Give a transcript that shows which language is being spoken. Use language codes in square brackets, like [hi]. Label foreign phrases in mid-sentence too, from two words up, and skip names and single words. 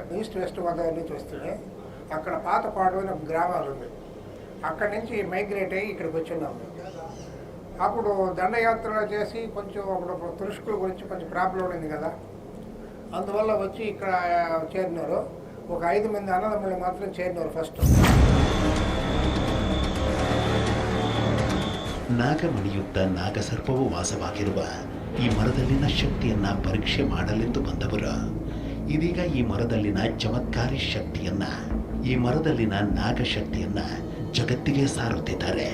[te] ఈస్ట్ వెస్ట్ గోదావరి నుంచి వస్తే అక్కడ పాతపాడు అని గ్రామాలు ఉంది. అక్కడి నుంచి మైగ్రేట్ అయ్యి ఇక్కడికి వచ్చిన్నాము. అప్పుడు దండయాత్ర చేసి కొంచెం అప్పుడు తురుష్కుల గురించి కొంచెం ప్రాబ్లం ఉంది కదా, అందువల్ల వచ్చి ఇక్కడ చేరినారు. ఒక 5 మంది అన్నదమ్ములు మాత్రం చేరినారు ఫస్ట్. [kn] ನಾಗಮಣಿಯುಕ್ತ ನಾಗಸರ್ಪವು ವಾಸವಾಗಿರುವ ಈ ಮರದಲ್ಲಿನ ಶಕ್ತಿಯನ್ನ ಪರೀಕ್ಷೆ ಮಾಡಲೆಂದು ಬಂದವರು ಇದೀಗ ಈ ಮರದಲ್ಲಿನ ಚಮತ್ಕಾರಿ ಶಕ್ತಿಯನ್ನ, ಈ ಮರದಲ್ಲಿನ ನಾಗಶಕ್ತಿಯನ್ನ ಜಗತ್ತಿಗೆ ಸಾರುತ್ತಿದ್ದಾರೆ.